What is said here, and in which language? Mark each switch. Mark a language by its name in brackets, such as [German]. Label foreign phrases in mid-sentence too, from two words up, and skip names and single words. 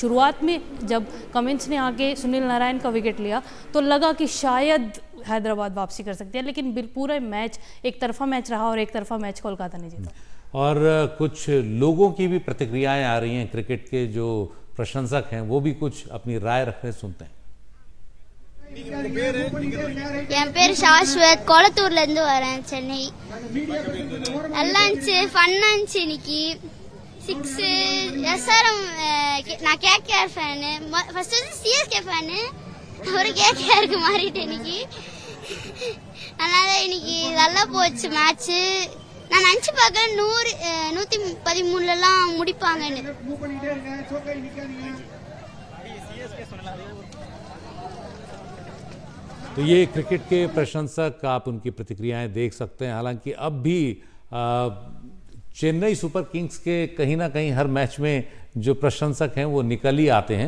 [Hindi] शुरुआत में जब कमिंस ने आके सुनील नारायण का विकेट लिया तो लगा कि शायद हैदराबाद वापसी कर सकती है, लेकिन पूरा मैच एक तरफा मैच रहा और एक तरफा मैच कोलकाता ने जीता। और कुछ लोगों की भी प्रतिक्रियाएं आ रही हैं, क्रिकेट के जो प्रशंसक हैं वो भी कुछ अपनी राय रख रहे, सुनते हैं। [Tamil] என் பேர் சாஸ்வத், கோலத்தூர்ல இருந்து வரேன், சென்னை. நல்லா இருந்துச்சு, ஃபன்னா இருந்துச்சு இன்னைக்கு. 6 எஸ்ஆர்எம். நான் கேகேஆர் ஃபேனு, ஃபர்ஸ்ட் வந்து சிஎஸ்கே ஃபேனு, ஒரு கேகேஆருக்கு மாறிட்டேன் இன்னைக்கு. அதனால இன்னைக்கு நல்லா போச்சு மேட்ச். நான் நினைச்சு பார்க்கறேன் 113 முடிப்பாங்கன்னு. [Hindi] तो ये क्रिकेट के प्रशंसक, आप उनकी प्रतिक्रियाएं देख सकते हैं। हालांकि अब भी चेन्नई सुपर किंग्स के कहीं ना कहीं हर मैच में जो प्रशंसक हैं वो निकल ही आते हैं।